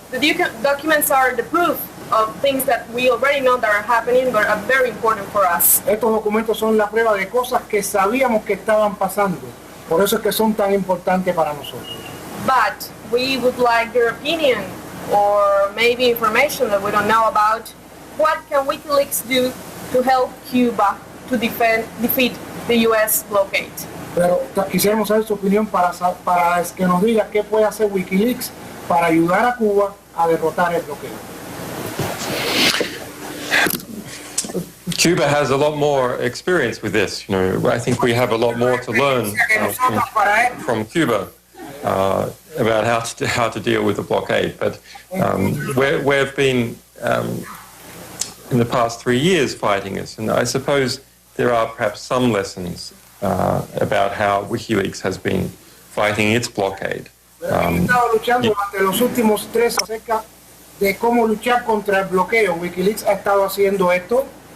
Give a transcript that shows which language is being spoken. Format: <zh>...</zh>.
<en>The documents are the proof of things that we already know that are happening but are very important for us.</en> <es>Estos documentos son la prueba de cosas que sabíamos que estaban pasando. Por eso es que son tan importantes para nosotros.</es> <en>But we would like your opinion or maybe information that we don't know about. What can WikiLeaks do to help Cuba to defeat the U.S. blockade?</en> <es>Pero quisiéramos saber su opinión para que nos diga qué puede hacer WikiLeaks para ayudar a Cuba a derrotar el bloqueo.</es> <en>Cuba has a lot more experience with this. You know, I think we have a lot more to learn from Cuba about how to deal with the blockade. But we've been in the past 3 years fighting this, and I suppose there are perhaps some lessons about how WikiLeaks has been fighting its blockade.</en> <es>Hemos estado luchando durante los últimos 3 acerca de cómo luchar contra el bloqueo. WikiLeaks ha estado haciendo esto.</es>